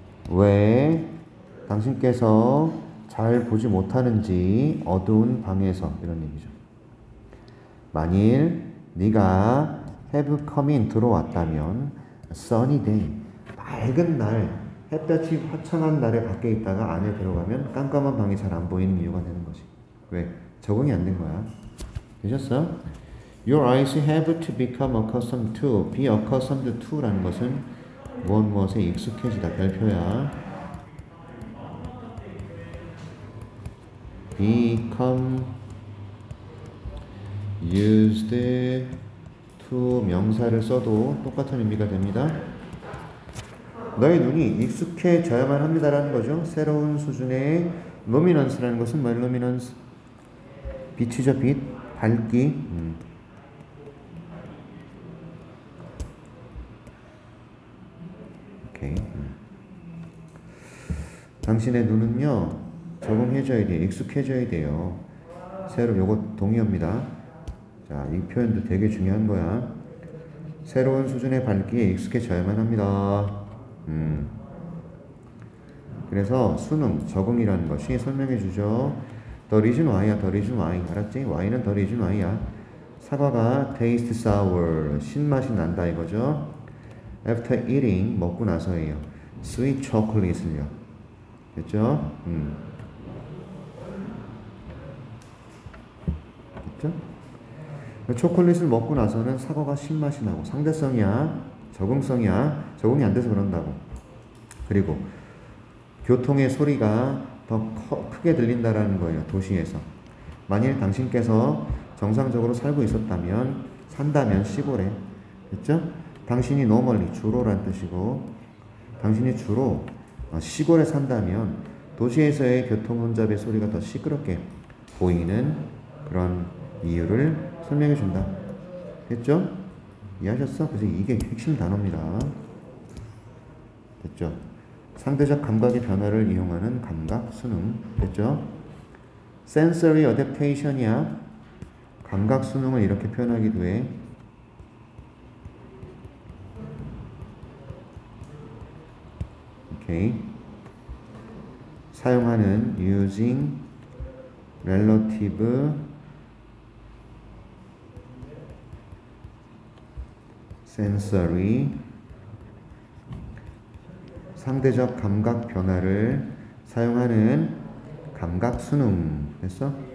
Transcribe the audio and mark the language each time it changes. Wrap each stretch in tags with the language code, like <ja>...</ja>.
<ko>왜 당신께서 잘 보지 못하는지 어두운 방에서, 이런 얘기죠. 만일 네가</ko> <en>have come in</en> <ko>들어왔다면</ko> <en>sunny day</en> <ko>맑은 날, 햇볕이 화창한 날에 밖에 있다가 안에 들어가면 깜깜한 방이 잘 안 보이는 이유가 되는 거지. 왜? 적응이 안 된 거야. 되셨어?</ko> <en>Your eyes have to become accustomed to.</en> <ko>be accustomed to라는 것은 무엇에 익숙해지다. 별표야.</ko> <en>become used to</en> <ko>명사를 써도 똑같은 의미가 됩니다. 너의 눈이 익숙해져야만 합니다라는 거죠. 새로운 수준의 luminance라는 것은 뭐예요? luminance 빛이죠. 빛, 밝기. 오케이. 당신의 눈은요 적응해져야 돼요. 익숙해져야 돼요. 새로 요거 동의어입니다. 자, 이 표현도 되게 중요한 거야. 새로운 수준의 밝기에 익숙해져야만 합니다. 그래서 수능, 적응이라는 것이 설명해 주죠.</ko> <en>The reason why야, the reason why.</en> <ko>알았지?</ko> <en>why는 the reason why야.</en> <ko>사과가</ko> <en>taste sour,</en> <ko>신맛이 난다 이거죠.</ko> <en>After eating,</en> <ko>먹고 나서예요.</ko> <en>Sweet chocolate을요.</en> <ko>됐죠? 됐죠? 초콜릿을 먹고 나서는 사과가 신맛이 나고, 상대성이야, 적응성이야. 적응이 안 돼서 그런다고. 그리고 교통의 소리가 더 크게 들린다라는 거예요. 도시에서. 만일 당신께서 정상적으로 살고 있었다면, 산다면 시골에. 됐죠? 당신이 normally, 주로란 뜻이고, 당신이 주로 시골에 산다면 도시에서의 교통 혼잡의 소리가 더 시끄럽게 보이는 그런 이유를 설명해 준다. 됐죠? 이해하셨어? 그래서 이게 핵심 단어입니다. 됐죠? 상대적 감각의 변화를 이용하는 감각, 수능. 됐죠?</ko> <en>sensory adaptation이야.</en> <ko>감각 수능을 이렇게 표현하기도 해. 오케이. 사용하는</ko> <en>using relative sensory</en> <ko>상대적 감각 변화를 사용하는 감각 수능. 됐어?</ko>